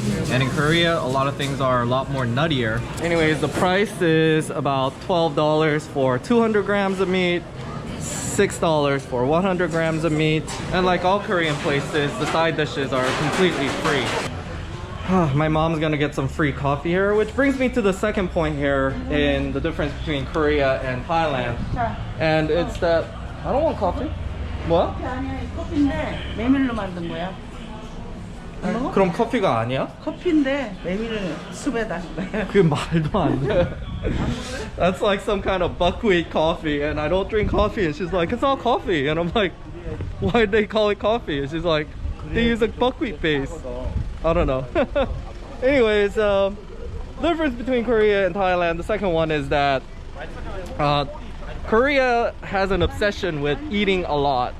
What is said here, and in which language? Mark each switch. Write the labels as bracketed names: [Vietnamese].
[English] And in Korea, a lot of things are a lot more nuttier. Anyways, the price is about $12 for 200 grams of meat, $6 for 100 grams of meat. And like all Korean places, the side dishes are completely free. My mom's gonna get some free coffee here, which brings me to the second point here in the difference between Korea and Thailand. And it's that I don't want coffee. What? [Korean] 커피인데 메밀로 만든 거야. 그럼 커피가 아니야? 커피인데 메밀을 숲에다. 그게 말도 안 돼. [English] That's like some kind of buckwheat coffee, and I don't drink coffee, and she's like, it's all coffee, and I'm like, why'd they call it coffee? And she's like, they use a buckwheat base. I don't know. Anyways, the difference between Korea and Thailand, the second one is that Korea has an obsession with eating a lot.